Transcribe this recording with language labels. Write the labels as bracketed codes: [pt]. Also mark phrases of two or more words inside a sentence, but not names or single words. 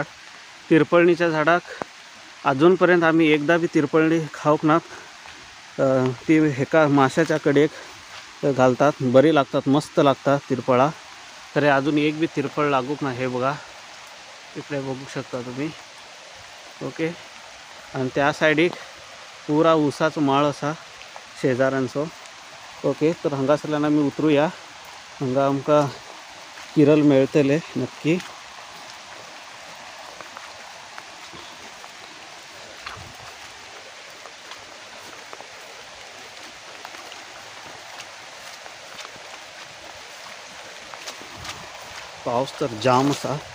[kok] तिरपळणीच्या झाडाक अजूनपर्यंत आम्ही एकदा बी तिरपळणी खाऊक ना. ती हेका माशाच्या कडेक घालतात, बरी लागतात, मस्त लागतात तिरपळा. तर अजून एक बी तिरपळ लागूक ना. हे बघा इकडे बघू शकता तुम्ही. ओके, आणि त्या सायडीक पुरा ऊसाचो माळ असा शेजाऱ्यांचो. ओके, तर हांगासरल्यान आमी उतरूया. हांगा आमकां किरल मिळतले नक्की. पाऊस तर जाम असा.